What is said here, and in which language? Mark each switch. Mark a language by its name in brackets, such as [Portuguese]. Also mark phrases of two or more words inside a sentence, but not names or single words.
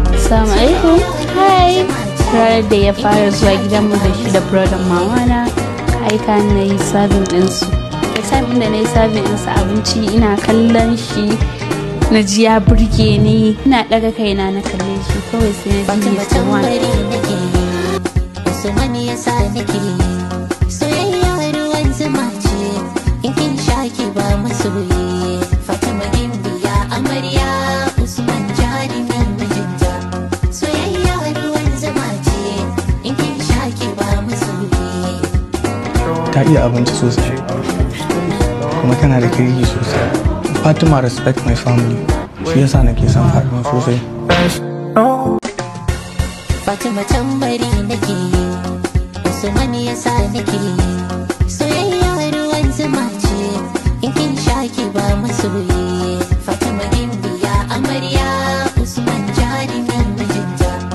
[Arabic] السلام عليكم. Hi. [Hausa] Ranar da ya fara zuwa gidanmu da shi da brother mamana, ka aika ni na yi serving ɗinsu. Da time ɗin da na yi serving ɗinsu abinci, ina kallon shi, na ji ya burge ni. Ina ɗaga kaina na kalle shi, kawai sai na ji Fatima [English] he's the one. [Hausa] tambari nake, Usman ya sa nake, soyayya ruwan zuma ce, in kin sha ki ba masoyi. Fatima gimbiya amarya, Usman jarumi mijinta. Soyayya ruwan zuma ce, in kin sha ki ba masoyi. Ta iya abinci sosai, kuma tana da kirki sosai. [English] Fatima respect my family, [Hausa] shi yasa nake son Fatima sosai. Fatima tambari nake, Usman ya sa nake, soyayya ruwan zuma ce, in kin sha ki ba masoyi. Fatima gimbiya amarya, Usman jarumi mijinta.